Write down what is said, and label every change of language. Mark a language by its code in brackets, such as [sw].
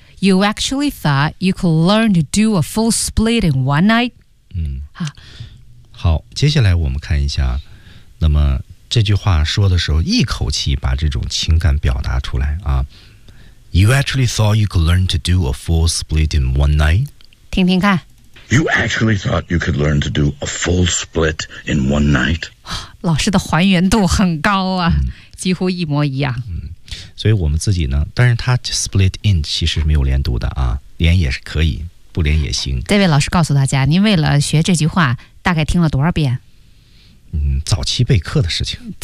[en] You actually thought you could learn to do a full split in one night。 [zh] 嗯，好，接下来我们看一下，那么这句话说的时候，一口气把这种情感表达出来啊。 [en] You actually thought you could learn to do a full split in one night。 [zh] 听听看。 [en] You actually thought you could learn to do a full split in one night? [zh] 老师的还原度很高啊、嗯、几乎一模一样、嗯、所以我们自己呢，但是他 split in 其实是没有连读的啊，连也是可以，不连也行。这位老师告诉大家，您为了学这句话大概听了多少遍？嗯，早期备课的事情。